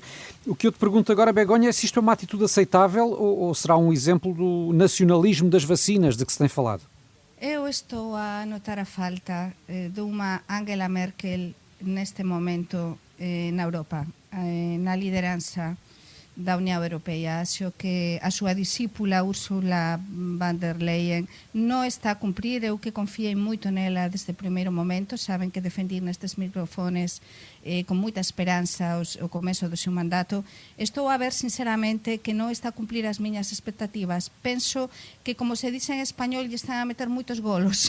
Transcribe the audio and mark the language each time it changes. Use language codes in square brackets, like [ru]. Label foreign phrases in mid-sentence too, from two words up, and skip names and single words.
[pt] O que eu te pergunto agora, Begonha, é se isto é uma atitude aceitável ou será um exemplo do nacionalismo das vacinas de que se tem falado? Eu estou a notar a falta de uma Angela Merkel neste momento na Europa, na liderança da União Europeia. [gl] Acho que a súa discípula Ursula von der Leyen non está a cumprir. Eu que confiei moito nela desde o primeiro momento. Saben que defendi nestes microfones con moita esperanza o começo do seu mandato. Estou a ver sinceramente que non está a cumplir as miñas expectativas. Penso que, [es] como se dice en español, [gl] lle están a meter moitos golos.